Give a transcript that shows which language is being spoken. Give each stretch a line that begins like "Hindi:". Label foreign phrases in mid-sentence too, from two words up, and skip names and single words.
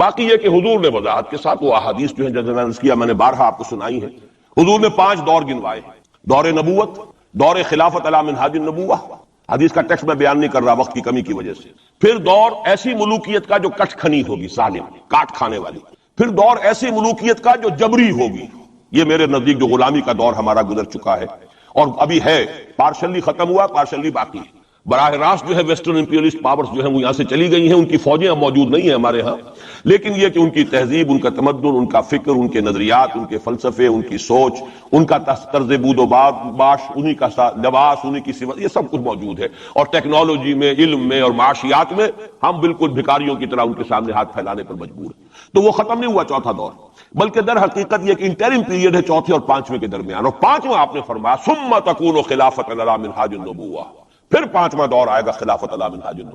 Urdu: باقی یہ کہ حضور نے وضاحت کے ساتھ وہ احادیث جو ہیں جیسے میں نے عرض کیا، میں نے بارہا آپ کو سنائی ہے، حضور نے 5 دور گنوائے ہیں، دور نبوت، دور
Arabic: خلافت علی منہاج النبوہ،
Urdu: حدیث کا ٹیکسٹ میں بیان نہیں کر رہا وقت کی کمی کی وجہ سے، پھر دور ایسی ملوکیت کا جو کٹ کھنی ہوگی، ظالم، کاٹ کھانے والی، پھر دور ایسی ملوکیت کا جو جبری ہوگی، یہ میرے نزدیک جو غلامی کا دور ہمارا گزر چکا ہے اور ابھی ہے، پارشلی ختم ہوا، پارشلی باقی ہے۔ براہ راست جو ہے
English: Western imperialist powers
Urdu: جو ہیں وہ یہاں سے چلی گئی ہیں، ان کی فوجیں اب موجود نہیں ہیں ہمارے ہاں، لیکن یہ کہ ان کی تہذیب، ان کا تمدن، ان کا فکر، ان کے نظریات، ان کے فلسفے، ان کی سوچ، ان کا طرز بود و باش، انہی کا لباس، انہی کی صفت، یہ سب کچھ موجود ہے۔ اور ٹیکنالوجی میں، علم میں اور معاشیات میں ہم بالکل بھکاریوں کی طرح ان کے سامنے ہاتھ پھیلانے پر مجبور ہیں۔ تو وہ ختم نہیں ہوا چوتھا دور، بلکہ در حقیقت یہ ایک
English: interim period
Urdu: ہے چوتھے اور پانچویں کے درمیان۔ اور پانچواں آپ نے فرمایا
Arabic: ثم تکون خلافت علی منہاج النبوہ،
Urdu: پھر پانچواں دور آئے گا
Arabic: خلافت علی منہاج النبوہ۔